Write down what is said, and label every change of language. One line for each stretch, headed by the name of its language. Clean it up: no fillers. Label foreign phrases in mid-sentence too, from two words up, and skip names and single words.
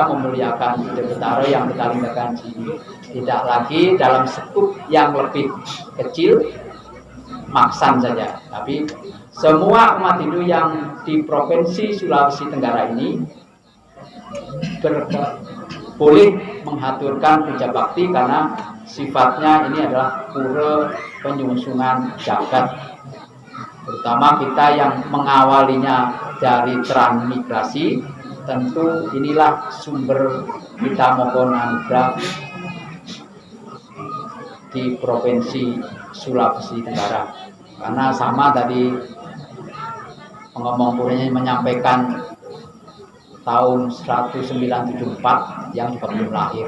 Indonesian: memuliakan ide Betara yang kita lingkarkan tidak lagi dalam skup yang lebih kecil, maksan saja, tapi semua umat Hindu yang di Provinsi Sulawesi Tenggara ini boleh mengaturkan puja bakti karena sifatnya ini adalah pura penyungsungan jagat. Terutama kita yang mengawalinya dari transmigrasi, tentu inilah sumber kita mohon anugerah di Provinsi Sulawesi Tenggara. Karena sama tadi pengomong puranya menyampaikan tahun 1974 yang juga belum lahir.